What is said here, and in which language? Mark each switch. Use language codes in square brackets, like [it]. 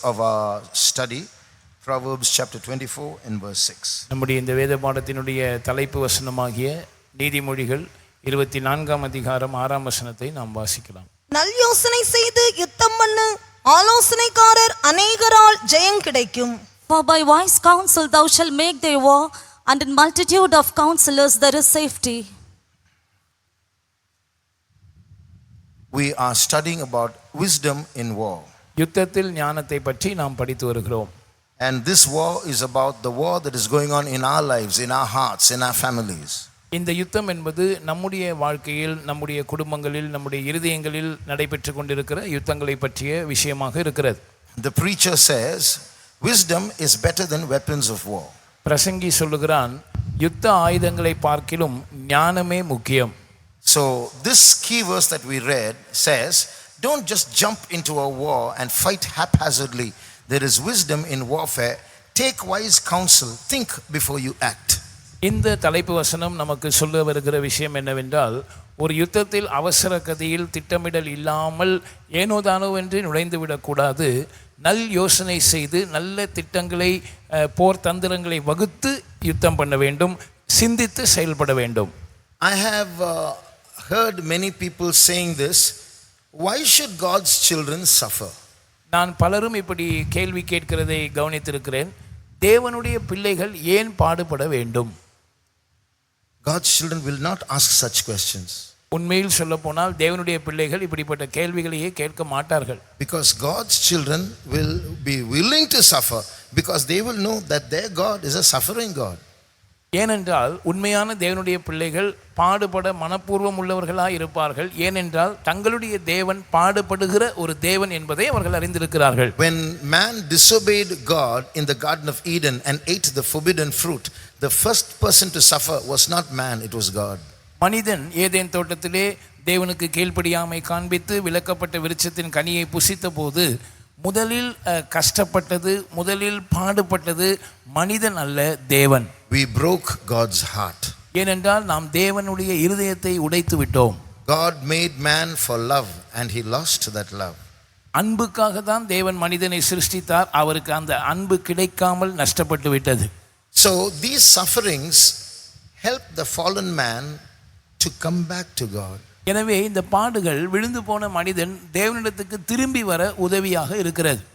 [en] of our study, Proverbs chapter 24 and verse 6. [ta] நம்முடைய இந்த வேத பாடத்தினுடைய தலைப்பு வசனமாகிய நீதிமொழிகள் 24ஆம் அதிகாரம் 6ஆம் வசனத்தை நாம் வாசிக்கலாம். நல் யோசனை செய்து யுத்தம் பண்ணு, ஆலோசனைக்காரர் அநேகரால் ஜெயம் கிடைக்கும். [en] For by wise counsel thou shalt make thy war, and in multitude of counselors there is safety. We are studying about wisdom in war. [ta] யுத்தத்தில் ஞானத்தை பற்றி நாம் படித்து வருகிறோம். [en] And this war is about the war that is going on in our lives, in our hearts, in our families. [ta] இந்த யுத்தம் என்பது நம்முடைய வாழ்க்கையில், நம்முடைய குடும்பங்களில், நம்முடைய இருதயங்களில் நடைபெற்று கொண்டிருக்கிற யுத்தங்களை பற்றிய விஷயமாக இருக்கிறது. [en] The preacher says, wisdom is better than weapons of war. [ta] பிரசங்கி சொல்லுகிறான், யுத்த ஆயுதங்களை பார்க்கிலும் ஞானமே முக்கியம். [en] So this key verse that we read says, don't just jump into a war and fight haphazardly. There is wisdom in warfare. Take wise counsel. Think before you act. [ta] இந்த தலைப்பு வசனம் நமக்கு சொல்ல வருகிற விஷயம் என்னவென்றால், ஒரு யுத்தத்தில் அவசர கதியில் திட்டமிடல் இல்லாமல் ஏனோதானோவென்று நுழைந்து விடக்கூடாது. நல் யோசனை செய்து நல்ல திட்டங்களை, போர் தந்திரங்களை வகுத்து யுத்தம் பண்ண வேண்டும், சிந்தித்து செயல்பட வேண்டும். [en] I have heard many people saying this, why should God's children suffer? [ta] நான் பலரும் இப்படி கேள்வி கேட்கிறதை கவனித்திருக்கிறேன். தேவனுடைய பிள்ளைகள் ஏன் பாடுபட வேண்டும்? [en] God's children will not ask such questions. [ta] உண்மையில் சொல்ல போனால் தேவனுடைய பிள்ளைகள் இப்படிப்பட்ட கேள்விகளையே கேட்க மாட்டார்கள். [en] Because God's children will be willing to suffer because they will know that their God is a suffering God. [ta] ஏனென்றால் உண்மையான தேவனுடைய பிள்ளைகள் பாடுபட மனப்பூர்வம் உள்ளவர்களாக இருப்பார்கள். ஏனென்றால் தங்களுடைய தேவன் பாடுபடுகிற ஒரு தேவன் என்பதை அவர்கள் அறிந்திருக்கிறார்கள். [en] When man disobeyed God in the Garden of Eden and ate the forbidden fruit, the first person to suffer was not man, it was God. [ta] மனிதன் ஏதேன் தோட்டத்திலே தேவனுக்கு கீழ்ப்படியாமை காண்பித்து விலக்கப்பட்ட விருட்சத்தின் கனியை புசித்த போது முதலில் கஷ்டப்பட்டது, முதலில் பாடுபட்டது மனிதன் அல்ல, தேவன். [en] We broke God's heart. [ta] ஏனென்றால் நாம் தேவனுடைய இருதயத்தை உடைத்து விட்டோம். [en] God made man for love and he lost that love. [ta] அன்புக்காக தான் தேவன் மனிதனை சிருஷ்டித்தார். அவருக்கு அந்த அன்பு கிடைக்காமல் நஷ்டப்பட்டு விட்டது. [en] So these sufferings help the fallen man to come back to God. [ta] எனவே இந்த பாடுகள் விழுந்து போன மனிதன் தேவனிடத்துக்கு திரும்பி வர உதவியாக இருக்கிறது.